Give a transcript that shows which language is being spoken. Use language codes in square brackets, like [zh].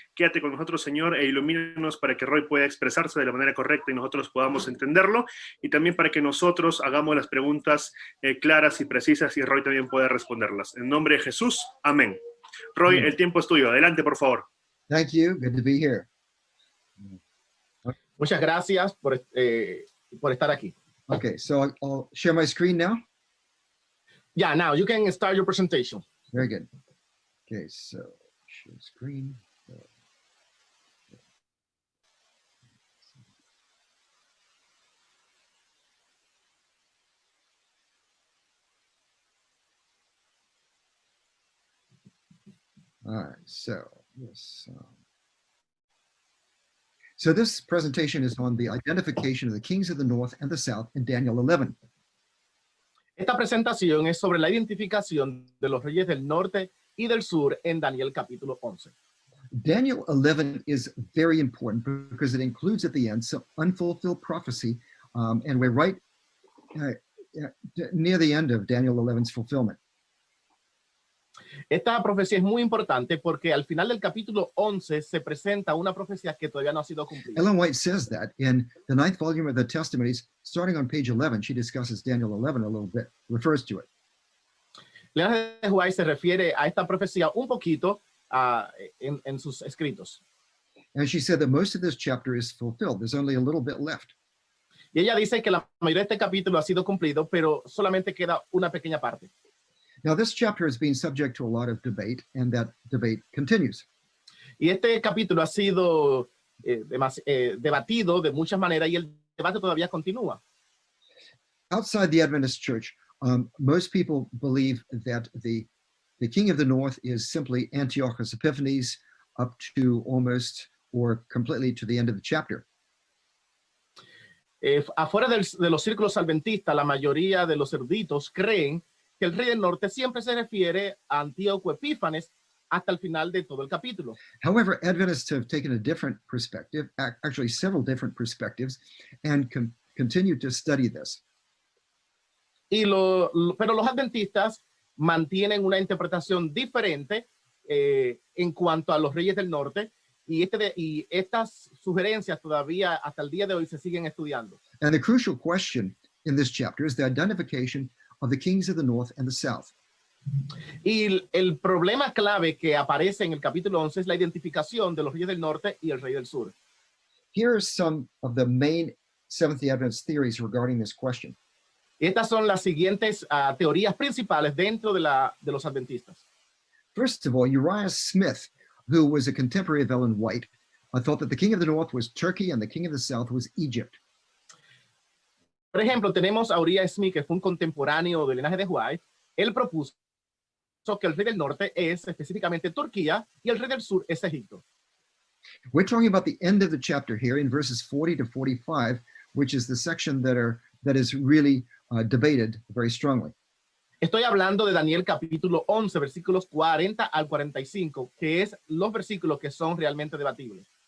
[es] Quédate con nosotros, Señor, e ilumínanos para que Roy pueda expresarse de la manera correcta y nosotros podamos entenderlo, y también para que nosotros hagamos las preguntas claras y precisas y Roy también pueda responderlas. En nombre de Jesús, amén. Roy, el tiempo es tuyo. Adelante, por favor. [en] Thank you. Good to be here. [es] Muchas gracias por estar aquí. [en] Okay, so I'll share my screen now. Yeah, now you can start your presentation. Very good. Okay, so share screen. All right, so yes. So this presentation is on the identification of the kings of the north and the south in Daniel 11. [es] Esta presentación es sobre la identificación de los reyes del norte y del sur en Daniel capítulo 11. [en] Daniel 11 is very important because it includes at the end some unfulfilled prophecy, and we're right near the end of Daniel 11's fulfillment. [es] Esta profecía es muy importante porque al final del capítulo 11 se presenta una profecía que todavía no ha sido cumplida. [en] Ellen White says that in the 9th volume of the Testimonies, starting on page 11, she discusses Daniel 11 a little bit, refers to it. [es] Elena de White se refiere a esta profecía un poquito en sus escritos. [en] And she said that most of this chapter is fulfilled. There's only a little bit left. [es] Y ella dice que la mayoría de este capítulo ha sido cumplido, pero solamente queda una pequeña parte. [en] Now, this chapter has been subject to a lot of debate, and that debate continues. [es] Y este capítulo ha sido debatido de muchas maneras y el debate todavía continúa. [en] Outside the Adventist Church, most people believe that the king of the north is simply Antiochus Epiphanes up to almost or completely to the end of the chapter. [es] Afuera de los círculos adventistas, la mayoría de los eruditos creen que el rey del norte siempre se refiere a Antíoco Epífanes hasta el final de todo el capítulo. [en] However, Adventists have taken a different perspective, actually several different perspectives, and continue to study this. [es] Pero los adventistas mantienen una interpretación diferente en cuanto a los reyes del norte, y estas sugerencias todavía hasta el día de hoy se siguen estudiando. [en] And the crucial question in this chapter is the identification of the kings of the north and the south. [es] Y el problema clave que aparece en el capítulo 11 es la identificación de los reyes del norte y el rey del sur. [en] Here are some of the main Seventh-day Adventist theories regarding this question. [es] Estas son las siguientes teorías principales dentro de los adventistas. [en] First of all, Uriah Smith, who was a contemporary of Ellen White, thought that the king of the north was Turkey and the king of the south was Egypt. [es] Por ejemplo, tenemos a Uriah Smith, que fue un contemporáneo del linaje de White. Él propuso que el rey del norte es específicamente Turquía y el rey del sur es Egipto. [en] We're talking about the end of the chapter here in verses 40 to 45, which is the section that is really debated very strongly. [es] Estoy hablando de Daniel capítulo 11, versículos 40 al 45, que es los versículos que son realmente debatibles.